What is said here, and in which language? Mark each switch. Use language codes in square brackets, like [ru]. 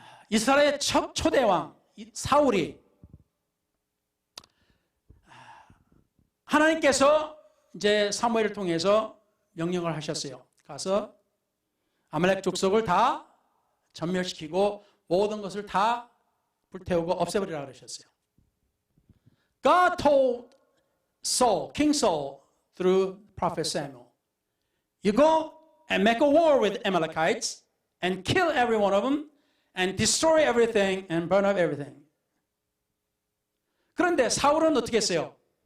[ko] 이스라엘의 첫 초대왕 사울이 하나님께서 이제 사무엘을 통해서 명령을 하셨어요. 가서 아말렉 족속을 다 전멸시키고 모든 것을 다 불태우고 없애버리라 그러셨어요. [en] God told Saul, King Saul, through prophet Samuel, you go and make a war with Amalekites and kill every one of them and destroy everything and burn up everything. [ko] 그런데 사울은 어떻게 했어요?